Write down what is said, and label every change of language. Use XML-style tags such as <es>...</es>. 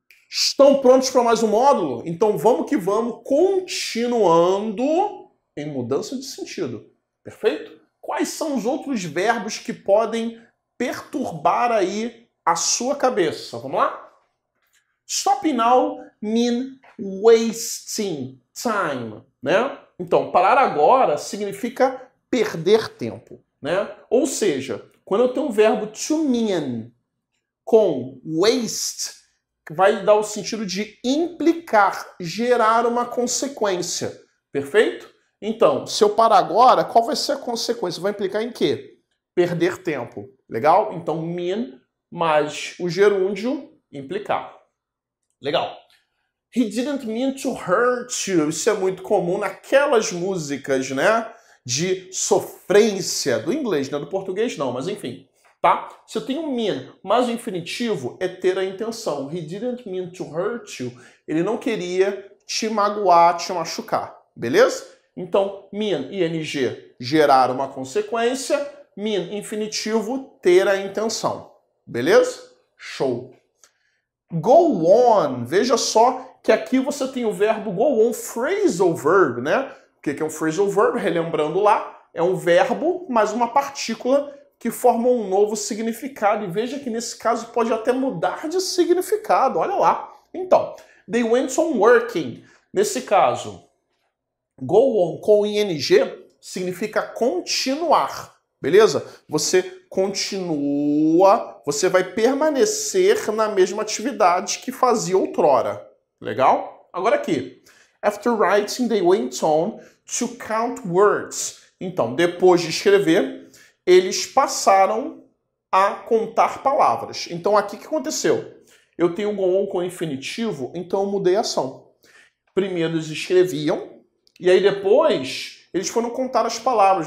<pt>Estão prontos para mais um módulo? Então vamos que vamos, continuando em mudança de sentido. Perfeito? Quais são os outros verbos que podem perturbar aí a sua cabeça? Vamos lá?</pt> <en>Stop now mean wasting time, né?</en> <pt>Então, parar agora significa perder tempo, né? Ou seja, quando eu tenho um verbo to mean com waste, vai dar o sentido de implicar, gerar uma consequência. Perfeito? Então, se eu parar agora, qual vai ser a consequência? Vai implicar em quê? Perder tempo. Legal? Então, mean mais o gerúndio, implicar. Legal.</pt> <en>He didn't mean to hurt you.</en> <pt>Isso é muito comum naquelas músicas, né? De sofrência, do inglês, não do português não, mas enfim. Tá? Se eu tenho mean, mas o infinitivo é ter a intenção.</pt> <en>He didn't mean to hurt you.</en> <pt>Ele não queria te magoar, te machucar. Beleza? Então, mean, ing, gerar uma consequência. Mean, infinitivo, ter a intenção. Beleza? Show. Go on. Veja só que aqui você tem o verbo go on, phrasal verb, né? O que é um phrasal verb? Relembrando lá, é um verbo mais uma partícula que formam um novo significado. E veja que nesse caso pode até mudar de significado. Olha lá.</pt> <en>Então, they went on working.</en> <pt>Nesse caso, go on com ing significa continuar. Beleza? Você continua, você vai permanecer na mesma atividade que fazia outrora. Legal? Agora aqui.</pt> <en>After writing, they went on to count words.</en> <pt>Então, depois de escrever, eles passaram a contar palavras. Então, aqui o que aconteceu? Eu tenho go on com infinitivo, então eu mudei a ação. Primeiro eles escreviam, e aí depois eles foram contar as palavras.</pt>